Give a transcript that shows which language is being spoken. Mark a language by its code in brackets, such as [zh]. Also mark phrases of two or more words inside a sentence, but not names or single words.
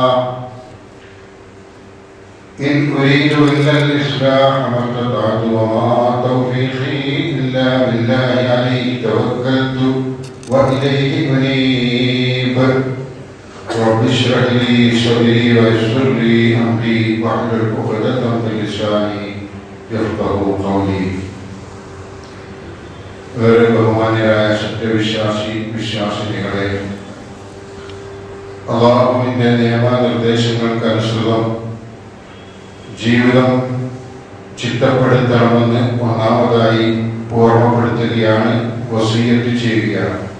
[ar] إن أريد إلا الإصلاح ما استطعت وما توفيقي إلا بالله عليه توكلت وإليه أنيب. رب اشرح لي صدري ويسر لي أمري واحلل عقدة من لساني يفقهوا قولي. [ml] ഏറെ ബഹുമാന്യരായ വിശ്വാസിനികളെ, അല്ലാഹുവിന്റെ നിയമനിർദ്ദേശങ്ങൾക്ക് അനുസൃതം ജീവിതം ചിട്ടപ്പെടുത്തണമെന്ന് ഒന്നാമതായി ഓർമ്മപ്പെടുത്തുകയാണ്, വസിയ്യത്ത് ചെയ്യുകയാണ്.